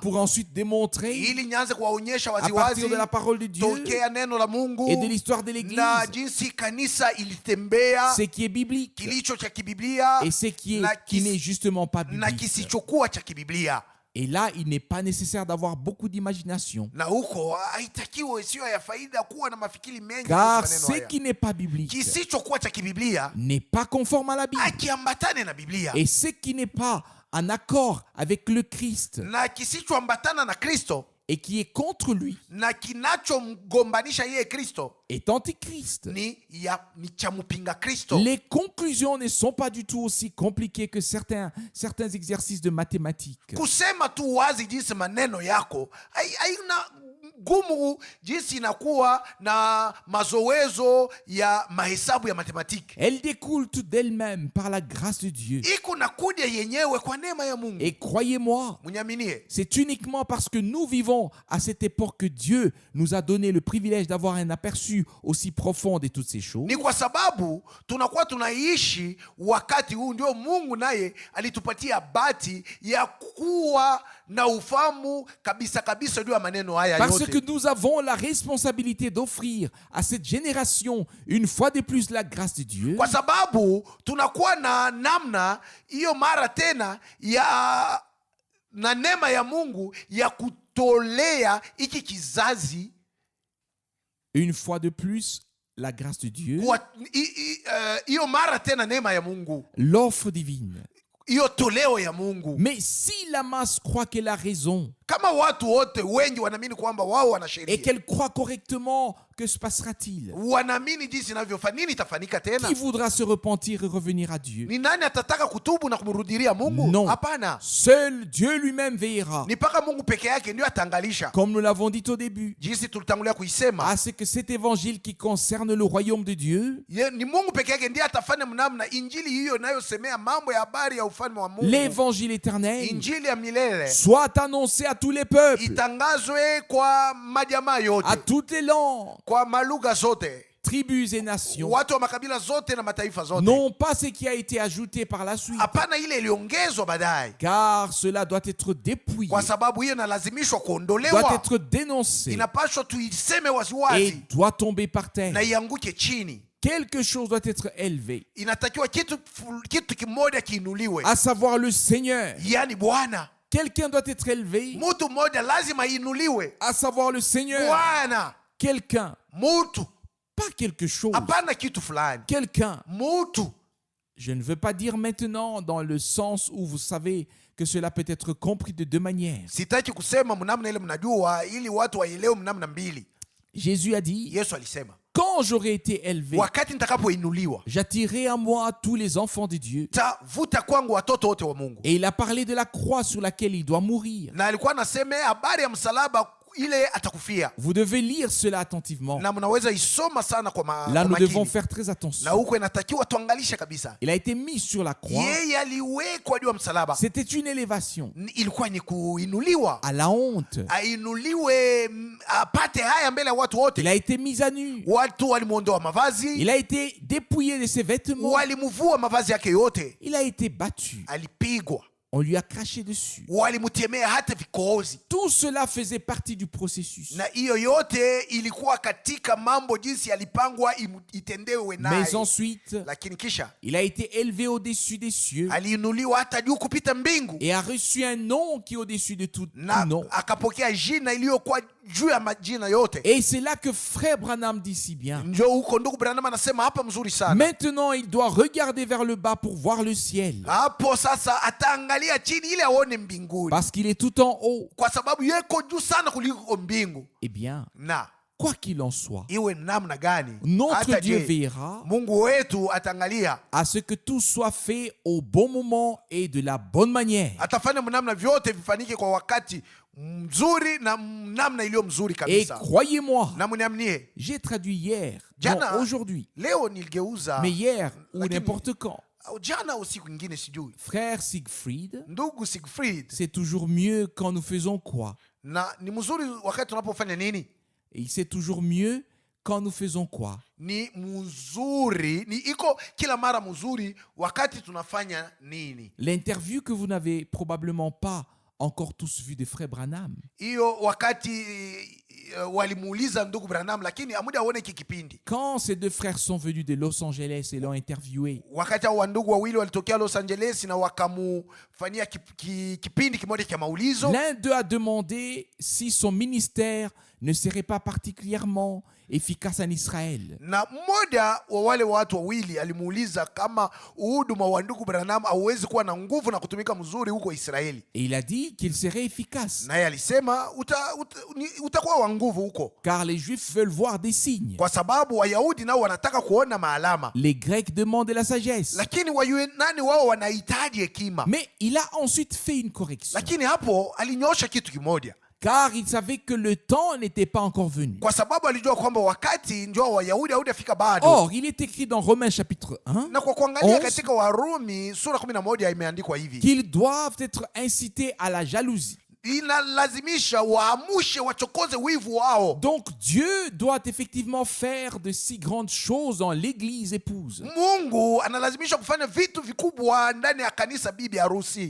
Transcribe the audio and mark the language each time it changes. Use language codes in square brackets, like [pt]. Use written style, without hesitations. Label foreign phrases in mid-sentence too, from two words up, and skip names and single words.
[fr] Pour ensuite démontrer [sw] ili nianze kuwaonyesha [fr] à partir [sw] waziwazi [fr] de la parole de Dieu [sw] tokea neno la Mungu [fr] et de l'histoire de l'Église [sw] na jinsi kanisa ilitembea, [fr] ce qui est biblique [sw] kilicho cha kibiblia [fr] et ce qui [sw] na [fr] n'est justement pas [sw] na [fr] biblique. [sw] kisichokuwa cha kibiblia. [fr] Et là, il n'est pas nécessaire d'avoir beaucoup d'imagination. [sw] Na huko haitakiwi sio ya faida kuwa na mafikiri mengi [fr] Car [sw] kuhusu maneno [fr] ce [sw] haya. [fr] qui n'est pas biblique [sw] Kisichokuwa cha kibiblia [fr] n'est pas conforme à la Bible. [sw] akiambatane na Biblia, [fr] Et ce qui n'est pas en accord avec le Christ [sw] na kisichoambatana na Kristo [fr] et qui est contre lui [sw] na kinachomgombanisha yeye Kristo [fr] est antichrist. [sw] ni cha mpinga Kristo. [fr] Les conclusions ne sont pas du tout aussi compliquées que certains exercices de mathématiques. [sw] Kusema tu wazi jinsi maneno yako haina gumu jinsi inakuwa na mazoezo ya mahesabu ya matematiki. [fr] Elles découlent toutes d'elles-mêmes par la grâce de Dieu. [sw] Iko na kuja yenyewe kwa neema ya Mungu. [fr] Et croyez-moi, [sw] Mnyaminie, [fr] c'est uniquement parce que nous vivons à cette époque que Dieu nous a donné le privilège d'avoir un aperçu aussi profond de toutes ces choses. [sw] ni kwa sababu tunakuwa tunaishi wakati huu ndio Mungu naye alitupatia bahati ya kuwa na ufahamu kabisa kabisa juu ya maneno haya [fr] Parce [sw] yote. [fr] que nous avons la responsabilité d'offrir à cette génération une fois de plus la grâce de Dieu. [sw] Kwa sababu tunakuwa na namna hiyo mara tena na neema ya Mungu ya kutolea hiki kizazi [fr] Une fois de plus la grâce de Dieu, [sw] hiyo mara tena neema ya Mungu, [fr] l'offre divine. [sw] hiyo toleo ya Mungu. [fr] Mais si la masse croit qu'elle a raison [sw] Kama watu wote wengi wanaamini kwamba wao wana [fr] et [sw] sheria, [fr] qu'elle croit correctement, que se passera-t-il? [sw] wanaamini jinsi inavyofanya, nini itafanyika tena? [fr] Qui voudra se repentir et revenir à Dieu? [sw] Ni nani atataka kutubu na kumrudilia Mungu? [fr] Non. [sw] Hapana, [fr] Seul Dieu lui-même veillera, [sw] ni mpaka Mungu peke yake ndio ataangalisha, [fr] comme nous l'avons dit au début, [sw] jinsi tulitangulia kuisema. [fr] à ce que cet évangile qui concerne le royaume de Dieu, [sw] Ni Mungu peke yake ndiye atafanya mnamna injili hiyo inayosemea mambo ya habari ya ufalme wa Mungu, [fr] l'évangile éternel, [sw] injili ya milele, [fr] soit annoncé à tous les peuples, [sw] itangazwe kwa majamaa yote, [fr] à toutes les langues, [sw] kwa malugha zote, [fr] tribus et nations. [sw] watu wa makabila zote na mataifa zote. [fr] Non pas ce qui a été ajouté par la suite, [sw] Hapana ile iliongezwa baadaye, [fr] car cela doit être dépouillé, [sw] kwa sababu hiyo inalazimishwa [fr] doit [sw] kuondolewa, [fr] être dénoncé [sw] inapaswa tuiseme [fr] et [sw] waziwazi [fr] doit tomber par terre. [sw] na ianguke chini. [fr] Quelque chose doit être élevé, [sw] Inatakiwa kitu kimoja kiinuliwe, [fr] à savoir le Seigneur. [sw] yani Bwana. [fr] Quelqu'un doit être élevé, [sw] Mtu mmoja lazima iinuliwe, [fr] à savoir le Seigneur. [sw] Bwana. [fr] Quelqu'un, [sw] Mtu, [fr] pas quelque chose. [sw] hapana kitu fulani, [fr] Quelqu'un. [sw] mtu. [fr] Je ne veux pas dire maintenant dans le sens où vous savez que cela peut être compris de deux manières. [sw] Sitaki kusema mnamna ile mnajua, ili watu waelewe mnamna mbili. [fr] Jésus a dit, [sw] Yesu alisema, [fr] quand j'aurai été élevé, [sw] wakati nitakapoinuliwa [fr] j'attirerai à moi tous les enfants de Dieu. [sw] tavuta kwangu watoto wote wa Mungu. [fr] Et il a parlé de la croix sur laquelle il doit mourir. [sw] Na alikuwa anasema habari ya msalaba ile atakufia, [fr] Vous devez lire cela attentivement. [sw] na mnaweza isoma sana kwa [fr] Là, nous devons [sw] makini. [fr] faire très [sw] Na [fr] attention. [sw] huko inatakiwa tuangalishe kabisa. [fr] Il a été mis sur la croix. [sw] Yeye aliwekwa juu ya msalaba, [fr] C'était une élévation [sw] ilikuwa ni kuinuliwa, [fr] à la honte. [sw] ainuliwe, apate haya mbele ya watu wote. [fr] Il a été mis à nu. [sw] Watu walimwondoa mavazi, [fr] Il a été dépouillé de ses vêtements. [sw] walimvua mavazi yake yote, [fr] Il a été battu. [sw] alipigwa. [fr] On lui a craché dessus. [sw] walimtemea hata vikohozi, [fr] Tout cela faisait partie du processus. [sw] na hiyo yote ilikuwa katika mambo jinsi yalipangwa itendewe [fr] Mais [sw] naye. [fr] ensuite, [sw] Lakini kisha [fr] il a été élevé au-dessus des cieux [sw] aliinuliwa hata juu kupita mbingu, [fr] et a reçu un nom qui est au-dessus de tout [sw] na [fr] nom. [sw] akapokea jina iliyokuwa juu ya majina yote. [fr] Et c'est là que Frère Branham dit si bien. [sw] Ndio huko ndugu Branham anasema hapa mzuri sana. [fr] Maintenant, il doit regarder vers le bas pour voir le ciel. [sw] Hapo sasa ataangalia chini ili aone mbinguni, [fr] Parce qu'il est tout en haut. [sw] kwa sababu yeko juu sana kuliko mbingu. [fr] Eh bien, [sw] Na [fr] quoi qu'il en soit, [sw] iwe namna gani, [fr] notre [sw] hata [fr] Dieu [sw] je, [fr] veillera [sw] Mungu wetu ataangalia, [fr] à ce que tout soit fait au bon moment et de la bonne manière. [sw] atafanya namna vyote vifanyike kwa wakati mzuri na namna iliyo mzuri [fr] Et [sw] kabisa. [fr] croyez-moi, [sw] Na mniamnie, [fr] j'ai traduit hier, [sw] Jana- [fr] non aujourd'hui, [sw] leo niligeuza, [fr] mais hier ou [sw] Lakini- [fr] n'importe quand. [sw] jana au siku nyingine sijui. [fr] Frère Siegfried, [sw] Ndugu Siegfried, [fr] c'est toujours mieux quand nous faisons quoi? [sw] na ni mzuri wakati tunapofanya nini? [fr] Et c'est toujours mieux quand nous faisons quoi? [sw] Ni mzuri, ni iko kila mara mzuri wakati tunafanya nini? [fr] L'interview que vous n'avez probablement pas encore tous vu de Frère Branham. [sw] Hiyo wakati walimuuliza ndugu Branham, lakini amuda aone hiki kipindi. [fr] Quand ces deux frères sont venus de Los Angeles et l'ont interviewé, [sw] Wakati hao ndugu wawili walitokea Los Angeles na wakamufanyia kipindi kimoja cha maulizo. [fr] l'un d'eux a demandé si son ministère ne serait pas particulièrement efficace en Israël. [sw] Na mmoja wa wale watu wawili alimuuliza kama uhuduma wa ndugu Branham hauwezi kuwa na nguvu na kutumika mzuri huko Israeli. [fr] Et il a dit qu'il serait efficace, [sw] Naye alisema utakuwa wa nguvu huko, [fr] car les Juifs veulent voir des signes. [sw] kwa sababu Wayahudi nao wanataka kuona maalama, [fr] Les Grecs demandent de la sagesse. [sw] lakini Wayunani wao wanahitaji hekima. [fr] Mais il a ensuite fait une correction, [sw] Lakini hapo alinyosha kitu kimoja, [fr] car il savait que le temps n'était pas encore venu. [sw] kwa sababu alijua kwamba wakati ndio Wayahudi haujafika bado. [fr] Or, il est écrit dans Romains chapitre 1 [sw] Na kwa kuangalia [fr] 11, [sw] katika Warumi sura 11 imeandikwa hivi, [fr] qu'ils doivent être incités à la jalousie. [sw] inalazimisha waamushe wachokoze wivu wao. [fr] Donc Dieu doit effectivement faire de si grandes choses dans l'église épouse, [sw] Mungu analazimisha kufanya vitu vikubwa ndani ya kanisa bibi harusi,